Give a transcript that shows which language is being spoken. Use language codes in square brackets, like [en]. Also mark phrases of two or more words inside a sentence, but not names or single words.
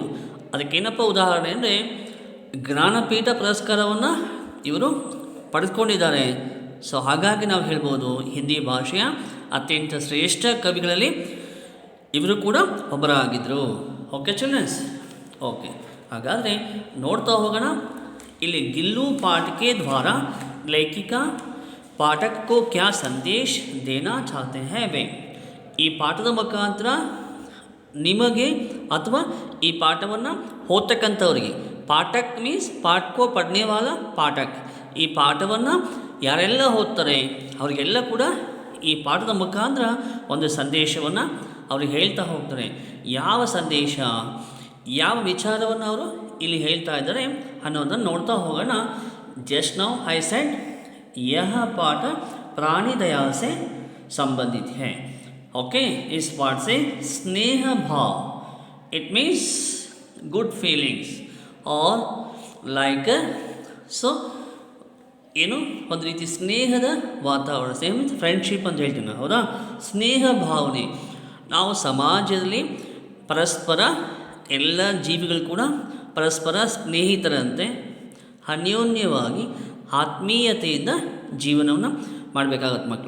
[kn] ಅದಕ್ಕೇನಪ್ಪ ಉದಾಹರಣೆ ಅಂದರೆ, ಜ್ಞಾನಪೀಠ ಪುರಸ್ಕಾರವನ್ನು ಇವರು ಪಡೆದುಕೊಂಡಿದ್ದಾರೆ. ಸೊ ಹಾಗಾಗಿ ನಾವು ಹೇಳ್ಬೋದು ಹಿಂದಿ ಭಾಷೆಯ ಅತ್ಯಂತ ಶ್ರೇಷ್ಠ ಕವಿಗಳಲ್ಲಿ ಇವರು ಕೂಡ ಒಬ್ಬರಾಗಿದ್ದರು. [en] okay childrens, okay. [kn] ಹಾಗಾದರೆ ನೋಡ್ತಾ ಹೋಗೋಣ. ಇಲ್ಲಿ ಗಿಲ್ಲು [hi] पाठ के द्वारा लेखिका पाठक को क्या संदेश देना चाहते हैं वे. [kn] ಈ ಪಾಠದ ಮುಖಾಂತರ ನಿಮಗೆ ಅಥವಾ ಈ ಪಾಠವನ್ನು ಓದ್ತಕ್ಕಂಥವ್ರಿಗೆ, ಪಾಠಕ್ ಮೀನ್ಸ್ [hi] पाठको पढ़नेवाला पाठक, [kn] ಈ ಪಾಠವನ್ನು ಯಾರೆಲ್ಲ ಓದ್ತಾರೆ ಅವರಿಗೆಲ್ಲ ಕೂಡ ಈ ಪಾಠದ ಮುಖಾಂತರ ಒಂದು ಸಂದೇಶವನ್ನು ಅವ್ರಿಗೆ ಹೇಳ್ತಾ ಹೋಗ್ತಾರೆ. ಯಾವ ಸಂದೇಶ, ಯಾವ ವಿಚಾರವನ್ನು ಅವರು ಇಲ್ಲಿ ಹೇಳ್ತಾ ಇದ್ದಾರೆ ಅನ್ನೋದನ್ನು ನೋಡ್ತಾ ಹೋಗೋಣ. [en] just now I said [hi] यह पाठ प्राणी दया से संबंधित है. ओके, इस पाठ से स्नेह भाव, [en] it means good feelings [kn] और [en] like so [kn] ಏನು ಒಂದು ರೀತಿ ಸ್ನೇಹದ ವಾತಾವರಣ, ಸ್ನೇಹ [en] means friendship [kn] ಅಂತ ಹೇಳ್ತೀವಿ ನಾವು, ಹೌದಾ. ಸ್ನೇಹ ಭಾವನೆ, ನಾವು ಸಮಾಜದಲ್ಲಿ ಪರಸ್ಪರ ಎಲ್ಲ ಜೀವಿಗಳು ಕೂಡ ಪರಸ್ಪರ ಸ್ನೇಹಿತರಂತೆ ಅನ್ಯೋನ್ಯವಾಗಿ ಆತ್ಮೀಯತೆಯಿಂದ ಜೀವನವನ್ನು ಮಾಡಬೇಕಾಗತ್ತೆ ಮಕ್ಕಳ.